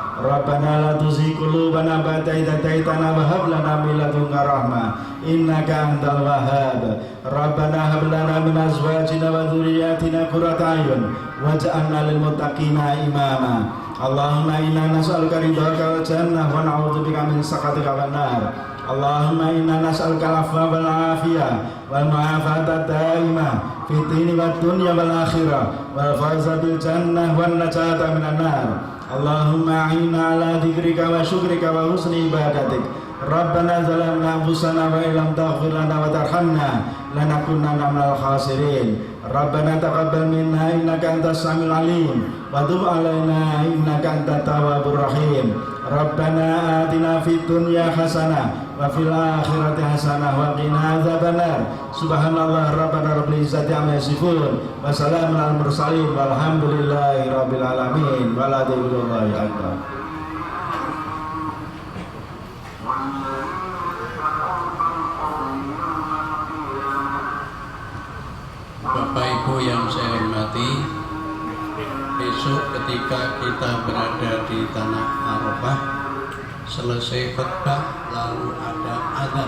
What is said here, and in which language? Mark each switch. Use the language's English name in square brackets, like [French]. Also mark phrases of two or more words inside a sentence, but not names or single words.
[Arabic] ربنا لا تزغ قلوبنا بعد إذ هديتنا وهب لنا من لدنك رحمة إنك أنت الوهاب. ربنا هب لنا من أزواجنا وذرياتنا قرة أعين واجعلنا للمتقين إماما. اللهم إنا نسألك رضاك والجنة ونعوذ بك من سخطك والنار. اللهم إنا نسألك العفو والعافية والمعافاة الدائمة في الدين والدنيا والآخرة والفوز بالجنة والنجاة من النار. اللهم أعنا على ذكرك وشكرك وحسن عبادتك. ربنا ظلمنا أنفسنا وإن لم تغفر لنا وترحمنا لنكونن من الخاسرين. ربنا تقبل منا إنك أنت السميع العليم وتب علينا إنك أنت التواب الرحيم. ربنا آتنا في الدنيا حسنة وفي الآخرة حسنة وقنا عذاب النار. سبحان الله ربنا رب العزة عما يصفون وسلام على المرسلين والحمد لله رب العالمين والحمد لله أكبر. [Indonesian] Bapak Ibu yang saya hormati, besok ketika kita berada di Tanah Arafah, selesai khutbah lalu ada adzan.